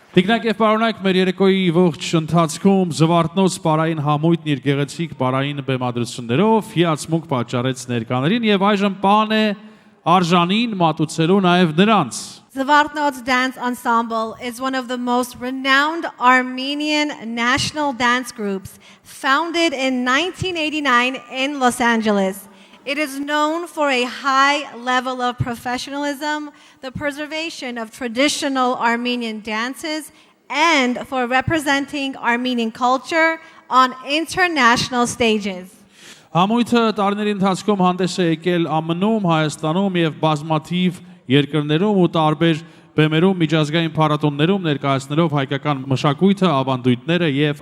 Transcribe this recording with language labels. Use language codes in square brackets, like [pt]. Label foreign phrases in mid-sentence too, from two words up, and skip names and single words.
[hy] Տիկնակ եւ պարոնայք, մեր երեկոյի ողջ ընթացքում Զվարթնոց պարային համույթն իր գեղեցիկ պարային բեմադրություններով հիացմունք պատճառեց ներկաներին եւ այժմ պահան է արժանին մատուցելու նաեւ նրանց։ [en] Zvartnots Dance Ensemble is one of the most renowned Armenian national dance groups, founded in 1989 in Los Angeles. It is known for a high level of professionalism, the preservation of traditional Armenian dances, and for representing Armenian culture on international stages. [hy] Համույթը տարիների ընթացքում հանդես է եկել ԱՄՆ-ում, Հայաստանում եւ բազմաթիվ երկրներում ու տարբեր բեմերում միջազգային փառատոներում ներկայացնելով հայկական մշակույթը, ավանդույթները եւ